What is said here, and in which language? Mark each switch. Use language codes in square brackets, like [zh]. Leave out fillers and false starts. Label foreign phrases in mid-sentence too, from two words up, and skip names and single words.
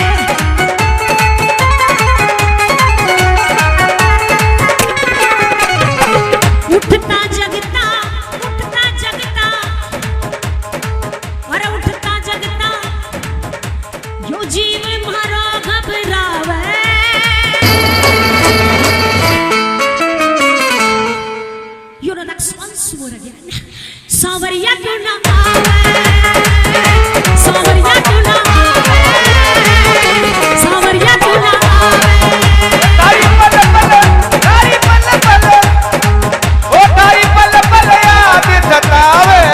[raj] उठता जगता, उठता जगता, अरे उठता जगता, यो जीव मारो घबरावे। [en] You know that's once more again. [raj] सांवरिया क्यों ना आवे, सांवरिया क्यों ना आवे, सांवरिया क्यों ना आवे। तारी पल पल ओ तारी पल पल याद सतावे।